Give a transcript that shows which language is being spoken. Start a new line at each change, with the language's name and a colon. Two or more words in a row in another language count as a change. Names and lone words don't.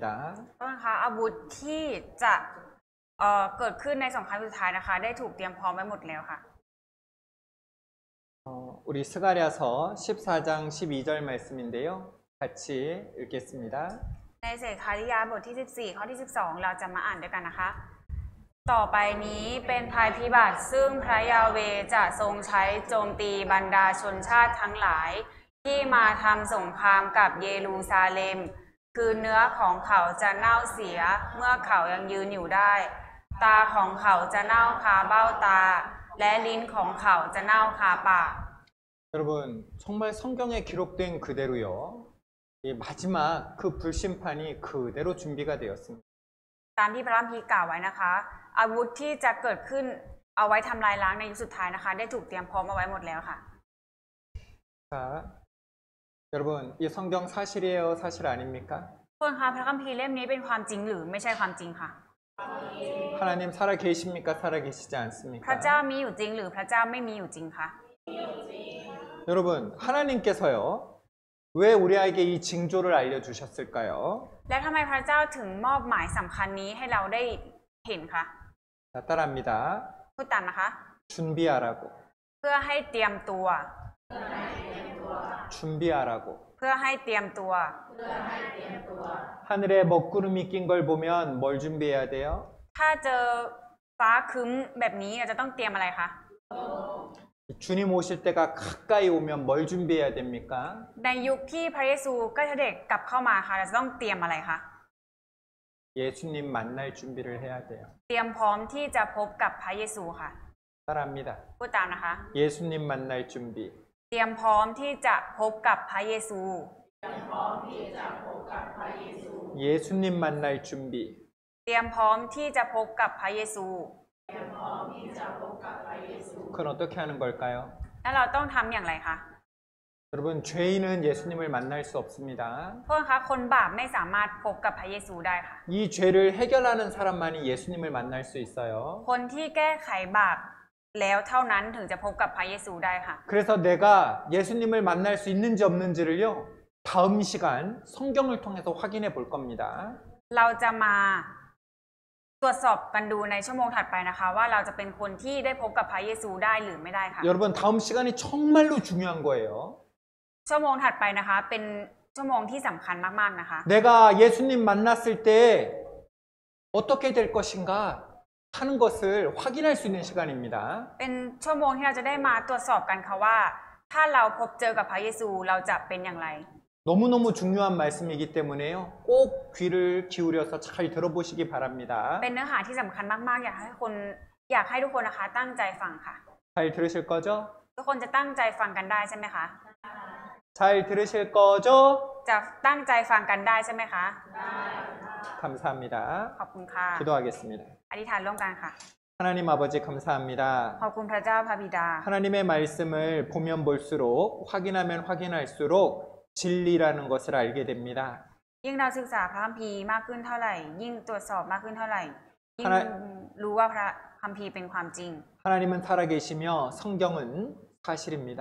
Thai: ต้นคะอาวุธที่จะเกิดขึ้นในสงครามสุดท้ายนะคะ ได้ถูกเตรียมพร้อมไว้หมดแล้วค่ะ
Korean: 우리 스가랴서 14장 12절 말씀인데요. 같이 읽겠습니다.
Thai: ในเสกคาริยาบทที่ 14 ข้อที่ 12 เราจะมาอ่านด้วยกันนะคะ ต่อไปนี้เป็นภัยพิบัติซึ่งพระยาเวห์จะทรงใช้โจมตีบรรดาชนชาติทั้งหลาย ที่มาทำสงครามกับเยรูซาเล็ม คือเนื้อของเขาจะเน่าเสียเมื่อเขายังยืนอยู่ได้ ตาของเขาจะเน่าคาเบ้าตา และลิ้นของเขาจะเน่าคาปาก
Korean: 여러분, 정말 성경에 기록된 그대로요. 이 마지막 그 불심판이 그대로 준비가 되었습니다.
Thai: ตามที่พระคัมภีร์กล่าวไว้นะคะ อาวุธที่จะเกิดขึ้นเอาไว้ทำลายล้างในยุคสุดท้ายนะคะ ได้ถูกเตรียมพร้อมเอาไว้หมดแล้วค่ะ
Korean: 자, 여러분, 이 성경 사실이에요, 사실 아닙니까?
Thai: ทุกคนคะพระคัมภีร์เล่มนี้เป็นความจริงหรือไม่ใช่ความจริงค่ะ
Korean: 하나님 살아 계십니까? 살아 계시지
Thai: พระเจ้า
Korean: 않습니까?
Thai: มีอยู่จริงหรือพระเจ้าไม่มีอยู่จริงคะ
Korean: 여러분, 하나님께서요, 왜 우리에게 이 징조를 알려주셨을까요?
Thai: และทำไมพระเจ้าถึงมอบหมายสำคัญนี้ให้เราได้เห็นคะ
Korean: 자, 따라합니다.
Thai: พูดตามนะคะ
Korean: 준비하라고.
Thai: เพื่อให้เตรียมตัว
Korean: 준비하라고.
Thai: เพื่อให้เตรียมตัว
Korean: 하늘에 먹구름이 낀 걸 보면 뭘 준비해야 돼요?
Thai: ถ้าเจอฟ้าครึ้มแบบนี้เราจะต้องเตรียมอะไรคะ
Korean: 주님 오실 때가 가까이 오면 뭘 준비해야 됩니까?
Thai: ในยุคที่พระเยซูใกล้เสด็จกลับเข้ามาค่ะเราจะต้องเตรียมอะไรคะ
Korean: 예수님 만날 준비를 해야 돼요.
Thai: เตรียมพร้อมที่จะพบกับพระเยซูค่ะ
Korean: 따라합니다.
Thai: พูดตามนะคะ
Korean: 예수님 만날 준비.
Thai: เตรียมพร้อมที่จะพบกับพระเยซู
Korean: 예수님 만날 준비.
Thai: เตรียมพร้อมที่จะพบกับพระเยซู
Korean: 그건 어떻게 하는 걸까요?
Thai: แล้วเราต้องทำอย่างไรคะ
Korean: 여러분, 죄인은 예수님을 만날 수 없습니다.
Thai: โทษคะคนบาปไม่สามารถพบกับพระเยซูได้ค่ะ
Korean: 이 죄를 해결하는 사람만이 예수님을 만날 수 있어요.
Thai: คนที่แก้ไขบาปแล้วเท่านั้นถึงจะพบกับพระเยซูได้ค่ะ
Korean: 그래서 내가 예수님을 만날 수 있는지 없는지를요, 다음 시간 성경을 통해서 확인해 볼 겁니다.
Thai: เราจะมาตรวจสอบกันดูในชั่วโมงถัดไปนะคะ ว่าเราจะเป็นคนที่ได้พบกับพระเยซูได้หรือไม่ได้ค่ะ
Korean: 여러분, 다음 시간이 정말로 중요한 거예요.
Thai: ชั่วโมงถัดไปนะคะ เป็นชั่วโมงที่สำคัญมากๆนะคะ
Korean: 내가 예수님 만났을 때 어떻게 될 것인가 하는 것을 확인할 수 있는 시간입니다.
Thai: เป็นชั่วโมงที่เราจะได้มาตรวจสอบกันค่ะว่า ถ้าเราพบเจอกับพระเยซูเราจะเป็นอย่างไร
Korean: 너무너무 중요한 말씀이기 때문에요. 꼭 귀를 기울여서 잘 들어보시기 바랍니다.
Thai: เป็นเนื้อหาที่สำคัญมากๆอยากให้ทุกคนนะคะตั้งใจฟังค่ะ
Korean: 잘 들으실 거죠?
Thai: ทุกคนจะตั้งใจฟังกันได้ใช่ไหมคะ
Korean: 잘 들으실 거죠?
Thai: จะตั้งใจฟังกันได้ใช่ไหมคะ
Korean: 감사합니다.
Thai: ขอบคุณค่ะ
Korean: 기도하겠습니다.
Thai: อธิษฐานร่วมกันค่ะ
Korean: 하나님 아버지 감사합니다.
Thai: ขอบคุณพระเจ้าพระบิดา
Korean: 하나님의 말씀을 보면 볼수록 확인하면 확인할수록 진리라는 것을 알게 됩니다.
Thai: ยิ่งเราศึกษาพระคัมภีร์มากขึ้นเท่าไหร่ ยิ่งตรวจสอบมากขึ้นเท่าไหร่ ยิ่ง
Korean: 하나
Thai: รู้ว่าพระคัมภีร์เป็นความจริง
Korean: 하나님은 살아계시며 성경은 사실입니다.